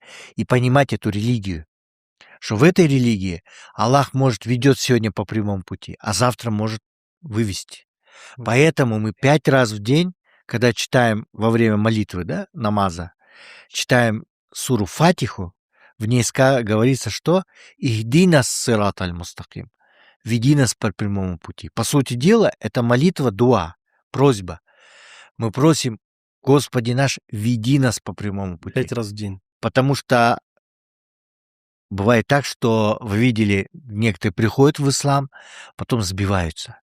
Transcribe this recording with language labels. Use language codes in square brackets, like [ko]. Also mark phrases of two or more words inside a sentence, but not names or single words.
[ru] И понимать эту религию, что в этой религии Аллах, может, ведет сегодня по прямому пути, а завтра может вывести. Поэтому мы 5 раз в день, когда читаем во время молитвы, да, намаза, читаем суру Фатиху, в ней говорится, что [ar] «اهدنا الصراط المستقيم» — [ru] «Веди нас по прямому пути». По сути дела, это молитва, дуа, просьба. Мы просим, Господи наш, веди нас по прямому пути. 5 раз в день. Потому что бывает так, что вы видели, некоторые приходят в ислам, потом сбиваются.